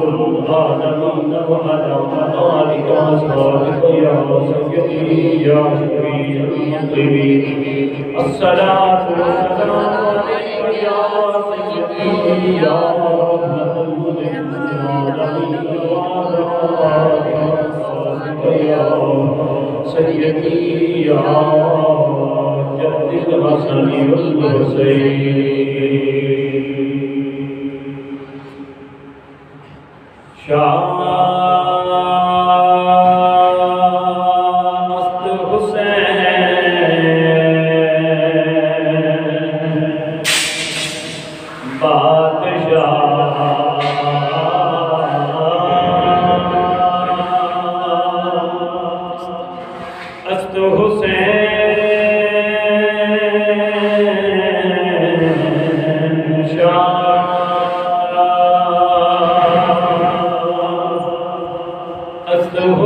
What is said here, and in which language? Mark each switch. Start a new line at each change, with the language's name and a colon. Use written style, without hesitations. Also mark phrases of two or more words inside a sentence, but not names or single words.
Arabic: العالمين وعلى آلك وصحبك يا سيدي يا شفيع المذنبين الصلاة والسلام عليك يا سيدي يا رحمة للعالمين وعلى آلك وصحبك يا سيدي يا جد الحسن والحسين شامست
Persian: حسین بادشاہ است حسین است